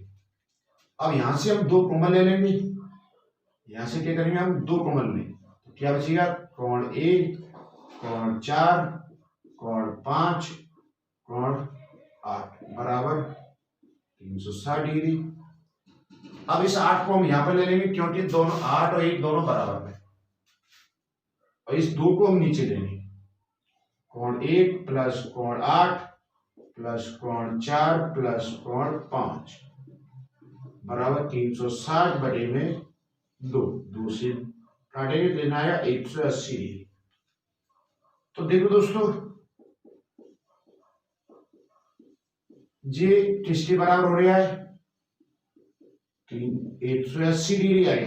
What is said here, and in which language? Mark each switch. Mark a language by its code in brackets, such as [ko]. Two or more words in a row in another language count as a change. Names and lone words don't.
[hi] अब यहां से हम 2 कॉमन ले लेंगे, यहां से क्या करेंगे हम 2 कॉमन लेंगे, तो क्या बचेगा, कोण 1 कोण 4 कोण 5 कोण 8 बराबर 360 डिग्री। अब इस 8 को हम यहां पर ले लेंगे क्योंकि दोनों 8 और 1 दोनों बराबर है, और इस 2 को हम नीचे लेंगे, कोण 1 प्लस कोण 8 प्लस कोण 4 प्लस कोण 5 बराबर 360 बटे में 2 से काटेंगे तो लेना आया 180 डिग्री। तो देखो दोस्तों ये किसके बराबर हो रहा है, 180 डिग्री आएगा।